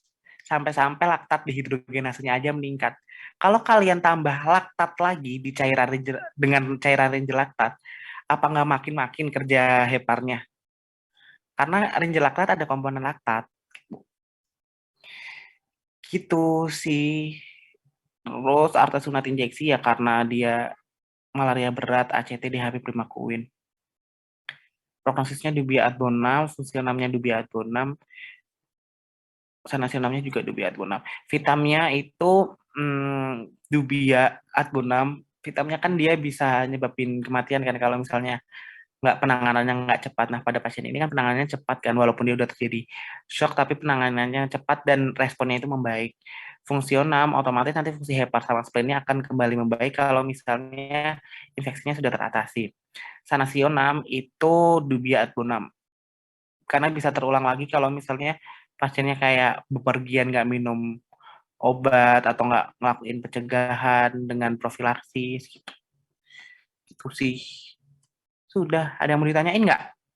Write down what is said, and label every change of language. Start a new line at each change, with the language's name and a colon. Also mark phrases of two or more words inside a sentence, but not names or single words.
Indonesian: Sampai-sampai laktat dehidrogenasenya aja meningkat. Kalau kalian tambah laktat lagi di cairan Ranger, dengan cairan Ranger laktat, apa nggak makin-makin kerja heparnya? Karena Ranger laktat ada komponen laktat. Gitu sih. Terus artesunat injeksi ya karena dia malaria berat, ACT, DHP primakuin. Prognosisnya
Latin: dubia ad bonum,
Indonesian: fungsionalnya
Latin: dubia ad bonum,
Indonesian: sanasionalnya juga
Latin: dubia ad bonum.
Indonesian: Vitamnya itu
Latin: dubia ad bonum.
Indonesian: Vitamnya kan dia bisa nyebabin kematian kan kalau misalnya penanganannya nggak cepat. Nah pada pasien ini kan penanganannya cepat kan, walaupun dia udah terjadi shock tapi penanganannya cepat dan responnya itu membaik. Fungsional otomatis nanti fungsi hepar sama spleennya akan kembali membaik kalau misalnya infeksinya sudah teratasi. Sanasionam itu
Latin: dubia ad bonum.
Indonesian: Karena bisa terulang lagi kalau misalnya pasiennya kayak bepergian nggak minum obat atau nggak ngelakuin pencegahan dengan profilaksis gitu. Itu sih. Sudah, ada yang mau ditanyain nggak?